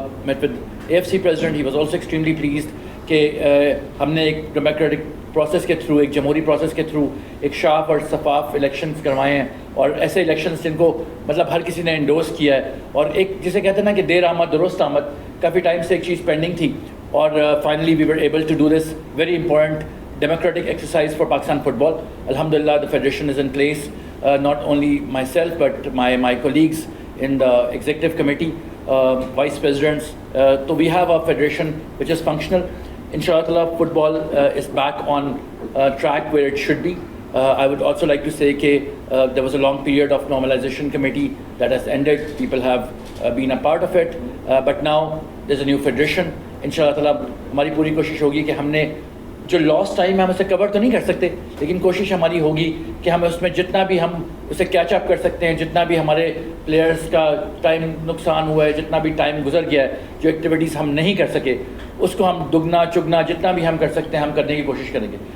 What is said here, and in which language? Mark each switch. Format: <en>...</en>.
<en>meet with AFC president, he was also extremely pleased</en> <ur>کہ ہم نے ایک ڈیموکریٹک پروسیس کے تھرو, ایک جمہوری پروسیس کے تھرو ایک شاف اور شفاف الیکشنز کروائے ہیں, اور ایسے الیکشنز جن کو مطلب ہر کسی نے انڈورس کیا ہے. اور ایک جسے کہتے ہیں نا کہ دیر آمد درست آمد, کافی ٹائم سے ایک چیز پینڈنگ تھی اور</ur> <en>Finally we were able to do this very important democratic exercise for Pakistan football. Alhamdulillah, the federation is in place. Not only myself but my colleagues in the executive committee, vice presidents. So we have a federation which is functional. Inshallah, football is back on track where it should be. I would also like to say that there was a long period of normalization committee that has ended. People have been a part of it, but now there's a new federation.</en> <ur>Inshallah, ہماری پوری کوشش ہوگی کہ ہم نے جو لاس time ہے ہم اسے کور تو نہیں کر سکتے, لیکن کوشش ہماری ہوگی کہ ہم اس میں جتنا بھی ہم اسے کیچ اپ کر سکتے ہیں, جتنا بھی ہمارے پلیئرز کا ٹائم نقصان ہوا ہے, جتنا بھی ٹائم گزر گیا ہے, جو ایکٹیویٹیز ہم نہیں کر سکے اس کو ہم دگنا چگنا جتنا بھی ہم کر سکتے ہیں ہم کرنے کی کوشش کریں گے.</ur>